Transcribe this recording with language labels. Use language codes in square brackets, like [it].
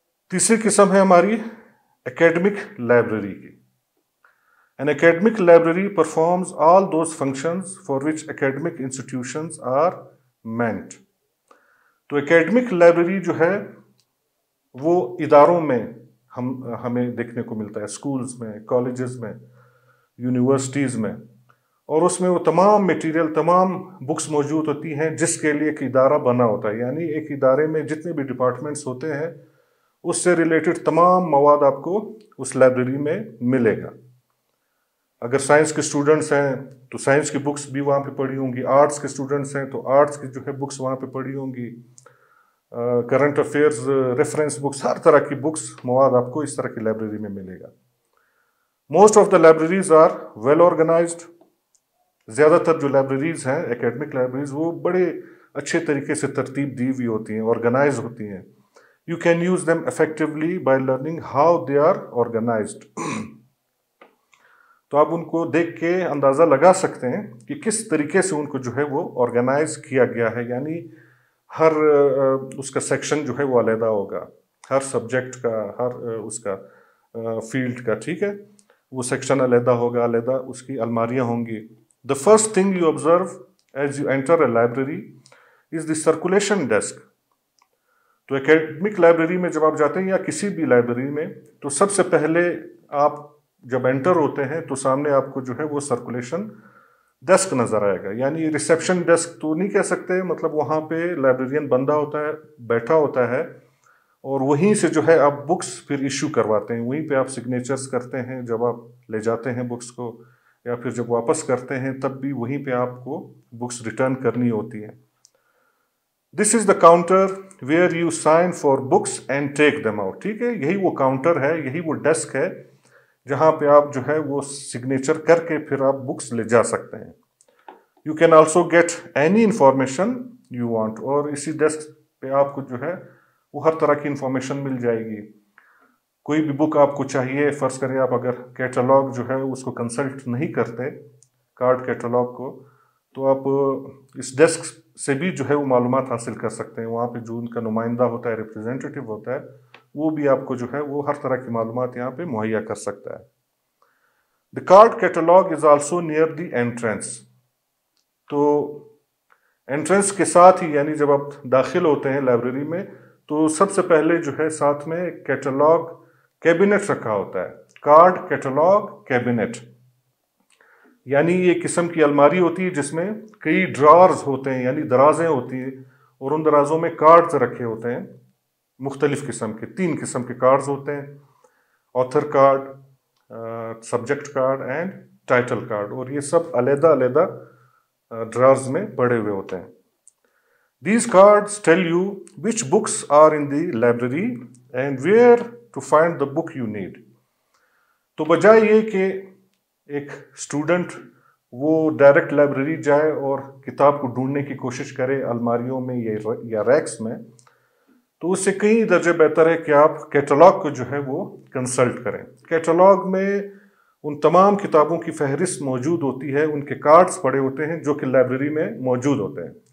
[ur] تیسری قسم ہے ہماری اکیڈمک لائبریری کی. [en] An academic library performs all those functions for which academic institutions are meant. [ur] تو اکیڈمک لائبریری جو ہے وہ اداروں میں ہمیں دیکھنے کو ملتا ہے، اسکولز میں، کالجز میں، یونیورسٹیز میں، اور اس میں وہ تمام میٹیریل، تمام بکس موجود ہوتی ہیں جس کے لیے ایک ادارہ بنا ہوتا ہے. یعنی ایک ادارے میں جتنے بھی ڈپارٹمنٹس ہوتے ہیں اس سے ریلیٹڈ تمام مواد آپ کو اس لائبریری میں ملے گا. اگر سائنس کے اسٹوڈنٹس ہیں تو سائنس کی بکس بھی وہاں پہ پڑھی ہوں گی، آرٹس کے اسٹوڈنٹس ہیں تو آرٹس کی جو ہے بکس وہاں پہ پڑھی ہوں گی، کرنٹ افیئرز، ریفرنس بکس، ہر طرح کی بکس مواد آپ کو اس طرح کی لائبریری میں ملے گا. [en] Most of the libraries are well organised. [ur] زیادہ تر جو لائبریریز ہیں اکیڈمک لائبریریز وہ بڑے اچھے طریقے سے ترتیب دی ہوئی ہوتی ہیں، آرگنائز ہوتی ہیں. [en] You can use them effectively by learning how they are organized. [ur] تو آپ ان کو دیکھ کے اندازہ لگا سکتے ہیں کہ کس طریقے سے ان کو جو ہے وہ آرگنائز کیا گیا ہے. یعنی ہر اس کا سیکشن جو ہے وہ علیحدہ ہوگا، ہر سبجیکٹ کا، ہر اس کا فیلڈ کا. ٹھیک ہے، وہ سیکشن علیحدہ ہوگا، علیحدہ اس کی الماریاں ہوں گی. [en] The first thing you observe as you enter a library is the circulation desk. [ur] تو اکیڈمک لائبریری میں جب آپ جاتے ہیں یا کسی بھی لائبریری میں، تو سب سے پہلے آپ جب انٹر ہوتے ہیں تو سامنے آپ کو جو ہے وہ سرکولیشن ڈیسک نظر آئے گا. یعنی ریسیپشن ڈیسک تو نہیں کہہ سکتے، مطلب وہاں پہ لائبریرین بندہ ہوتا ہے، بیٹھا ہوتا ہے، اور وہیں سے جو ہے آپ بکس پھر ایشو کرواتے ہیں، وہیں پہ آپ سگنیچرز کرتے ہیں جب آپ لے جاتے ہیں بکس کو، یا پھر جب واپس کرتے ہیں تب بھی وہیں پہ آپ کو بکس ریٹرن کرنی ہوتی ہیں. [en] This is the counter where you sign for books and take them out. [ur] ٹھیک ہے، یہی وہ کاؤنٹر ہے، یہی وہ ڈیسک ہے جہاں پہ آپ جو ہے وہ سگنیچر کر کے پھر آپ بکس لے جا سکتے ہیں. [en] You can also get any information you want. [ur] اور اسی ڈیسک پہ آپ کو جو ہے وہ ہر طرح کی انفارمیشن مل جائے گی. کوئی بھی بک آپ کو چاہیے، فرض کریں آپ اگر کیٹالاگ جو ہے اس کو کنسلٹ نہیں کرتے، کارڈ کیٹالاگ کو، تو آپ اس ڈیسک سے بھی جو ہے وہ معلومات حاصل کر سکتے ہیں. وہاں پہ جو ان کا نمائندہ ہوتا ہے، ریپرزینٹیٹیو ہوتا ہے، وہ بھی آپ کو جو ہے وہ ہر طرح کی معلومات یہاں پہ مہیا کر سکتا ہے. [en] The card catalog is also near the entrance. [ur] تو انٹرنس کے ساتھ ہی، یعنی جب آپ داخل ہوتے ہیں لائبریری میں، تو سب سے پہلے جو ہے ساتھ میں کیٹالاگ کیبنٹ رکھا ہوتا ہے. کارڈ کیٹالاگ کیبنٹ، یعنی یہ قسم کی الماری ہوتی ہے جس میں کئی ڈرارز ہوتے ہیں، یعنی درازیں ہوتی ہیں، اور ان درازوں میں کارڈز رکھے ہوتے ہیں مختلف قسم کے. 3 قسم کے کارڈز ہوتے ہیں: author card, subject card and title card. اور یہ سب علیحدہ علیحدہ ڈرارز میں پڑے ہوئے ہوتے ہیں. [en] These cards tell you which books are in the library and where to find the book you need. [ur] تو بجائے یہ کہ ایک اسٹوڈنٹ وہ ڈائریکٹ لائبریری جائے اور کتاب کو ڈھونڈنے کی کوشش کرے الماریوں میں یا ریکس میں، تو اس سے کئی درجے بہتر ہے کہ آپ کیٹالاگ کو جو ہے وہ کنسلٹ کریں. کیٹالاگ میں ان تمام کتابوں کی فہرست موجود ہوتی ہے، ان کے کارڈز پڑے ہوتے ہیں جو کہ لائبریری میں موجود ہوتے ہیں.